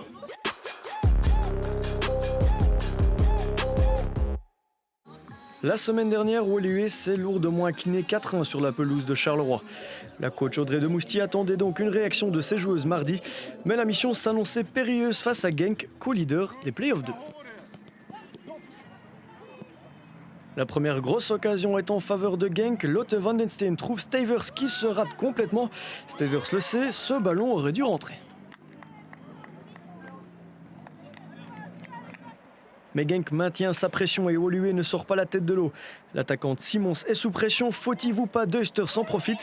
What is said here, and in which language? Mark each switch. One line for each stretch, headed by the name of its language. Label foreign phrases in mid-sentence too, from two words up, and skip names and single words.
French: La semaine dernière, Woluwe s'est lourdement incliné 4-1 sur la pelouse de Charleroi. La coach Audrey Demoustier attendait donc une réaction de ses joueuses mardi, mais la mission s'annonçait périlleuse face à Genk, co-leader des Playoffs 2. La première grosse occasion est en faveur de Genk. Lotte van den Steen trouve Stavers qui se rate complètement. Stavers le sait, ce ballon aurait dû rentrer. Mais Genk maintient sa pression et Woluwe ne sort pas la tête de l'eau. L'attaquante Simons est sous pression, fautive ou pas, Deuster s'en profite.